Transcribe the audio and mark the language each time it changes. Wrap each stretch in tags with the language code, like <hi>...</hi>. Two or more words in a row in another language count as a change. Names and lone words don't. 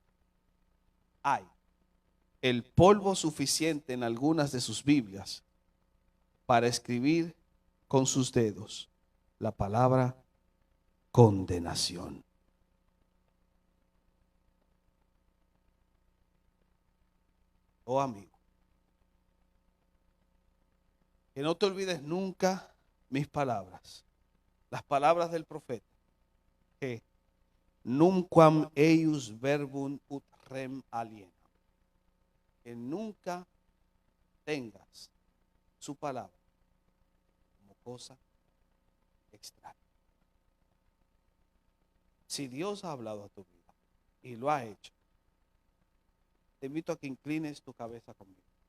<es>Hay el polvo suficiente en algunas de sus Biblias para escribir con sus dedos la palabra condenación. Oh amigo, que no te olvides nunca mis palabras, las palabras del profeta, que</es> <la>nunquam eius verbum ut rem alienam,</la> <es>que nunca tengas su palabra como cosa extraña. Si Dios ha hablado a tu vida y lo ha hecho, te invito a que inclines tu cabeza conmigo.</es>